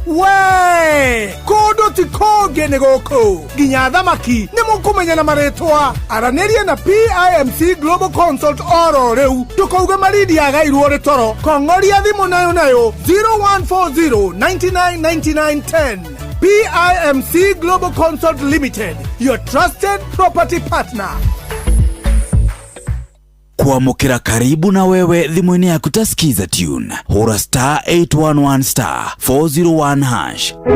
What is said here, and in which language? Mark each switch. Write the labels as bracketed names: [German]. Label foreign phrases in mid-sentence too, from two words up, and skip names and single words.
[Kikuyu] We, kũndũ ti kũngĩ nĩ gũkũ. Nginya thamaki nĩ mũkũmenya na marĩtwa. Aranĩria na P I M C Global Consult oro rĩu. Ndũkauge Malindi yagairwo nĩ toro. Kong'oria thimũ nayo nayo, zero one four zero, ninety nine, ninety nine, ten. [English] P I M C Global Consult Limited, your trusted property partner. [Kikuyu] Kuamukira [Swahili] karibu na wewe [Kikuyu] thimũ-inĩ yaku ta skiza tune. Hũra star eight one one star four zero one hash.